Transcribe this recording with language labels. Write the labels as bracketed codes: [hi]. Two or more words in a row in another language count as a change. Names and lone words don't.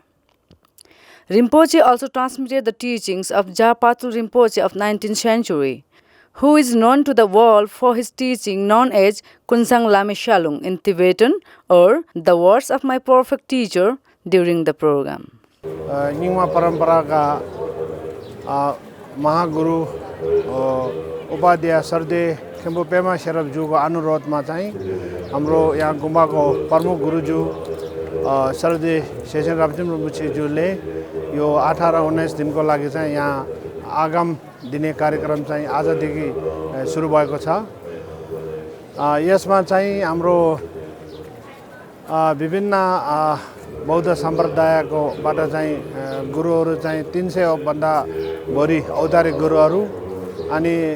[en] Rinpoche also transmitted the teachings of Japatul Rinpoche of 19th century, who is known to the world for his teaching known as Kunsang Lame Shalung in Tibetan, or the words of my perfect teacher during the program. [ne] निङ परम्परा का महागुरु उपदेशः सर्दे खेम्बो पेमा शेराब ज्यू को अनुरोध मा चाहिँ हाम्रो यहाँ गुम्बा को प्रमुख गुरु ज्यू सर्दे सेचेन रिन्पोछे ज्यू ले यो 18-19 दिनको लागि चाहिँ यहाँ आगम दिने कार्यक्रम चाहिँ आजदेखि सुरु भएको छ। यसमा चाहिँ हाम्रो विभिन्न बौद्ध सम्प्रदायकोबाट चाहिँ गुरुहरू चाहिँ 300 भन्दा बढी औदारिक गुरुहरू अनि